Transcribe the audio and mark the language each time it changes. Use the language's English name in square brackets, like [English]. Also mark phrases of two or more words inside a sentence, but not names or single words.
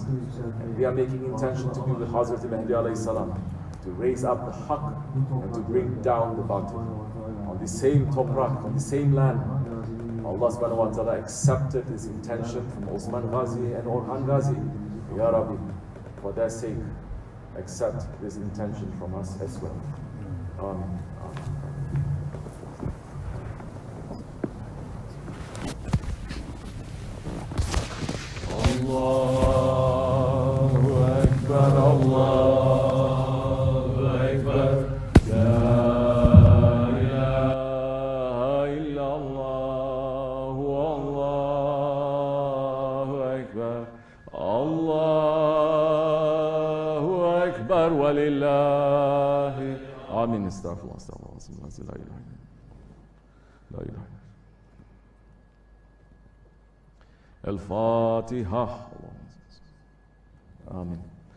[English] And we are making intention to be with Hazrat Mahdi [Arabic] عليه السلام, [English] to raise up the Haqq and to bring down the Batil. On the same toprak, on the same land, Allah [Arabic] سبحانه وتعالى [English] accepted his intention from Osman Ghazi and Orhan Ghazi. [Arabic] يا ربي, [English] for their sake, accept this intention from us as well. Amen. [Arabic] الله أكبر الله أكبر لا إله إلا الله الله أكبر الله أكبر ولله. Amin. أستغفر الله أستغفر الله لا إله إلا الله. لا إله إلا الله. الفاتحة. آمين.